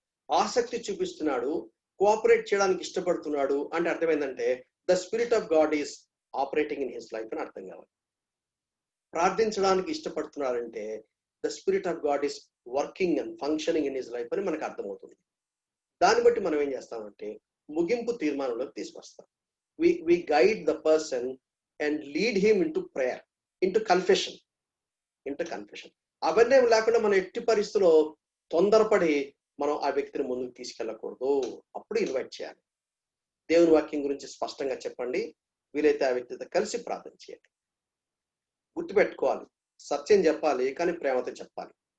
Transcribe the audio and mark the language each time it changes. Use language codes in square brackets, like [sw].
[te] ఆసక్తి చూపిస్తున్నాడు, కోఆపరేట్ చేయడానికి ఇష్టపడుతున్నాడు అంటే అర్థమైందంటే [en] the spirit of God is operating in his life [te] అని అర్థం కావాలి. ప్రార్థించడానికి ఇష్టపడుతున్నారంటే [en] the spirit of God is working and functioning in his life [te] అని మనకు అర్థమవుతుంది. దాన్ని బట్టి మనం ఏం చేస్తామంటే ముగింపు తీర్మానంలోకి తీసుకొస్తాం. [en] we guide the person and lead him into prayer, into confession. [te] అవన్నీ లేకుండా మనం ఎట్టి పరిస్థితుల్లో తొందరపడి మనం ఆ వ్యక్తిని ముందుకు తీసుకెళ్ళకూడదు. అప్పుడు ఇన్వైట్ చేయాలి. దేవుని వాక్యం గురించి స్పష్టంగా చెప్పండి. వీలైతే ఆ వ్యక్తితో కలిసి ప్రార్థన చేయాలి. గుర్తుపెట్టుకోవాలి, సత్యం చెప్పాలి కానీ ప్రేమతో చెప్పాలి.